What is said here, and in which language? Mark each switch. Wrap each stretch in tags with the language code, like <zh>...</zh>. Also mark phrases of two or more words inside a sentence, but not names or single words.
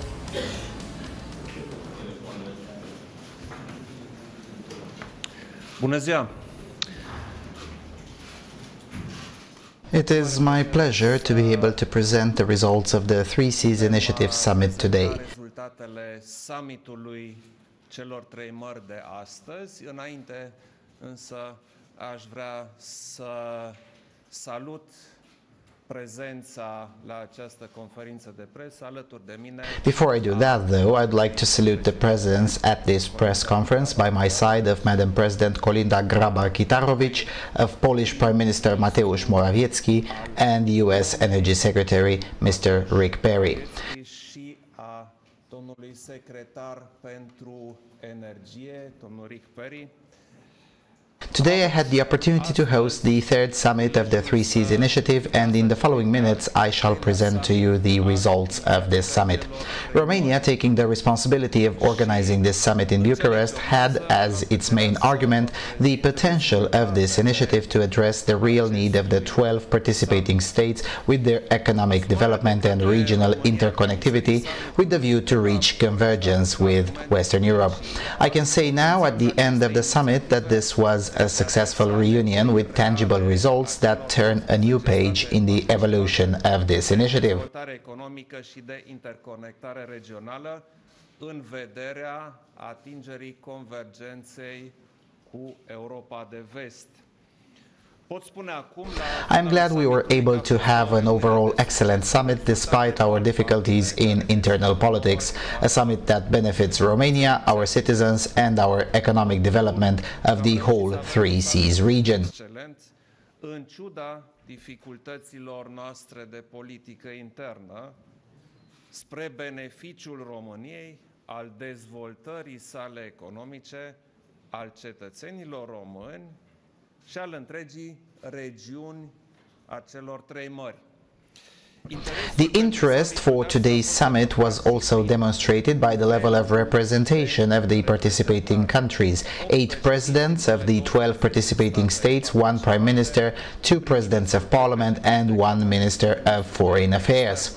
<ro>Bună ziua!</ro> <en>It is my pleasure to be able to present the results of the 3Cs Initiative Summit today.</en> <ro>Rezultatele summitului celor trei mări de astăzi. Înainte, însă, aș vrea să salut prezența la această conferință de presă alături de mine.</ro> <en>Before I do that, though, I'd like to salute the presence at this press conference by my side of Madam President Kolinda Grabar-Kitarović, of Polish Prime Minister Mateusz Morawiecki, and US Energy Secretary Mr. Rick Perry.</en> <ro>Și a domnului secretar pentru energie, domnul Rick Perry.</ro> <en>Today I had the opportunity to host the third summit of the 3Cs Initiative, and in the following minutes I shall present to you the results of this summit. Romania, taking the responsibility of organizing this summit in Bucharest, had as its main argument the potential of this initiative to address the real need of the 12 participating states with their economic development and regional interconnectivity, with the view to reach convergence with Western Europe. I can say now, at the end of the summit, that this was a successful reunion with tangible results that turn a new page in the evolution of this initiative.</en> <ro>Dezvoltare economică și de interconectare regională în vederea atingerii convergenței cu Europa de Vest.</ro> <en>I'm glad we were able to have an overall excellent summit despite our difficulties in internal politics, a summit that benefits Romania, our citizens, and our economic development of the whole 3Cs region.</en> <ro>În ciuda dificultăților noastre de politică internă, spre beneficiul României, al dezvoltării sale economice, al cetățenilor români și al întregii regiuni a celor trei mări.</ro> <en>The interest for today's summit was also demonstrated by the level of representation of the participating countries. 8 presidents of the 12 participating states, 1 prime minister, 2 presidents of parliament, and 1 minister of foreign affairs.</en>